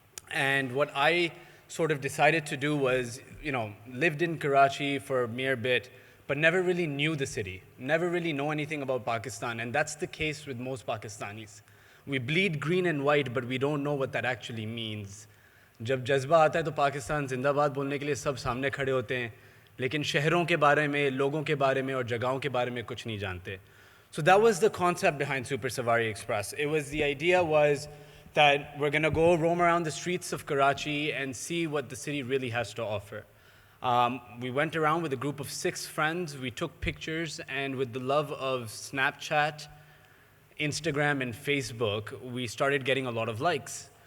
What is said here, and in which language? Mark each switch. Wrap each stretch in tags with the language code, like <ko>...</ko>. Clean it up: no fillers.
<en>And what I sort of decided to do was, lived in Karachi for a mere bit, but never really knew the city, never really know anything about Pakistan. And that's the case with most Pakistanis. We bleed green and white, but we don't know what that actually means.</en> <hi>जब जज्बा आता है तो पाकिस्तान जिंदाबाद बोलने के लिए सब सामने खड़े होते हैं, लेकिन शहरों के बारे में, लोगों के बारे में और जगहों के बारे में कुछ नहीं जानते.</hi> <en>So that was the concept behind Super Savari Express. The idea was that we're going to go roam around the streets of Karachi and see what the city really has to offer. We went around with a group of 6 friends. We took pictures, and with the love of Snapchat, Instagram, and Facebook, we started getting a lot of likes.</en>